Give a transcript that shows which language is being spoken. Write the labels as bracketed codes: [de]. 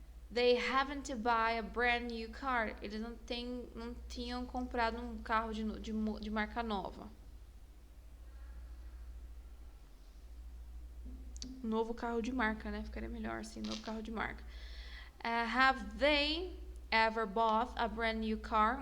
[en] They haven't to buy a brand new car. [pt] Eles não tinham comprado um carro de marca nova. Um novo carro de marca, né? Ficaria melhor assim, novo carro de marca. [en] Have they ever bought a brand new car?